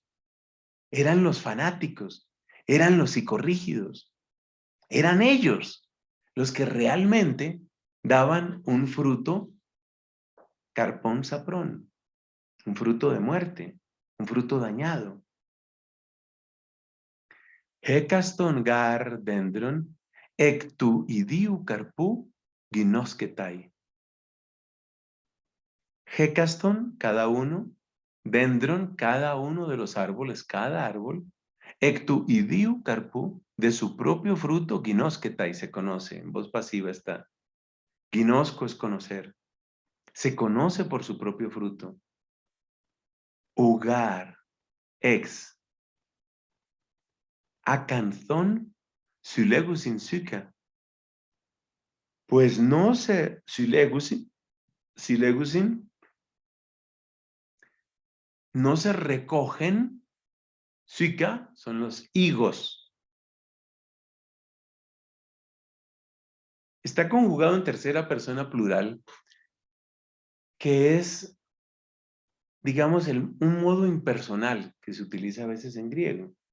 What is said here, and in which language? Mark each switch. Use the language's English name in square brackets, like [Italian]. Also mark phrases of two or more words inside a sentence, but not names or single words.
[Spanish] Eran los fanáticos, eran los psicorrígidos. Eran ellos los que realmente daban un fruto [Greek] καρπὸν σαπρόν, [Spanish] un fruto de muerte, un fruto dañado. [Greek] Ἕκαστον γὰρ δένδρον ἐκ τοῦ ἰδίου καρποῦ γινώσκεται. [Spanish] Hekaston, cada uno, dendron, cada uno de los árboles, cada árbol, [Greek] ἐκ τοῦ ἰδίου καρποῦ, [Spanish] de su propio fruto, ginosketai, se conoce, en voz pasiva está. Ginosco es conocer. Se conoce por su propio fruto. [Greek] Οὐ γὰρ ἐξ ἀκανθῶν συλλέγουσιν σῦκα. [Spanish] Pues no se, sylegusin, no se recogen, suka son los higos. Está conjugado en tercera persona plural, que es, digamos, un modo impersonal que se utiliza a veces en griego.